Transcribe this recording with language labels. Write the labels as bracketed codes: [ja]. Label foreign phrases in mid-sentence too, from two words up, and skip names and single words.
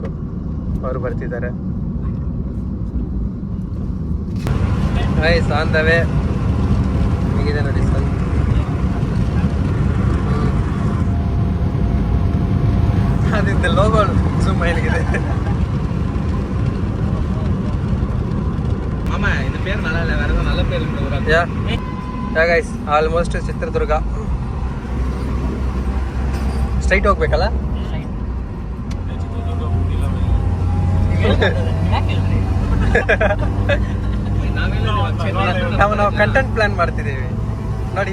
[kn] ಅವರು ಬರ್ತಿದ್ದಾರೆ. [en] guys on the way [kn] ಹೇಗಿದೆ ನೋಡಿ ಸರ್. ಅದಿದ್ದ [en] logo zoom [kn] ಹೇಗಿದೆ. [ta] இந்த பேர் நல்லா இல்லை, வேற நல்ல பேர் இருக்கு. [en] ya guys, almost [kn] ಚಿತ್ರದುರ್ಗ ಸ್ಟ್ರೈಟ್ ಹೋಗ್ಬೇಕಲ್ಲ. ನಾವು [en] content plan [kn] ಮಾಡ್ತಿದ್ದೀವಿ ನೋಡಿ.